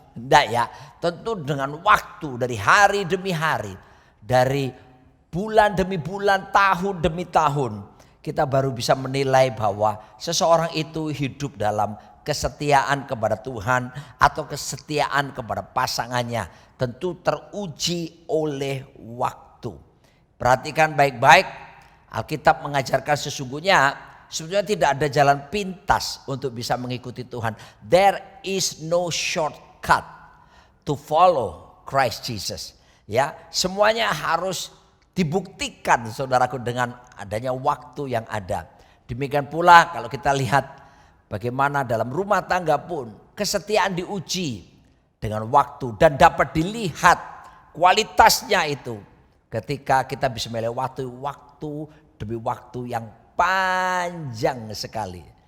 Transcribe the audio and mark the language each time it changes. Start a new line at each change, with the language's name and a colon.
Indonesian: Enggak ya, tentu dengan waktu dari hari demi hari, dari bulan demi bulan, tahun demi tahun, kita baru bisa menilai bahwa seseorang itu hidup dalam kesetiaan kepada Tuhan atau kesetiaan kepada pasangannya. Tentu teruji oleh waktu. Perhatikan baik-baik, Alkitab mengajarkan sebetulnya tidak ada jalan pintas untuk bisa mengikuti Tuhan.
English: There is no shortcut to follow Christ Jesus.
Indonesian: Ya, semuanya harus dibuktikan saudaraku dengan adanya waktu yang ada. Demikian pula kalau kita lihat bagaimana dalam rumah tangga pun kesetiaan diuji dengan waktu dan dapat dilihat kualitasnya itu ketika kita bisa melewati waktu demi waktu yang panjang sekali.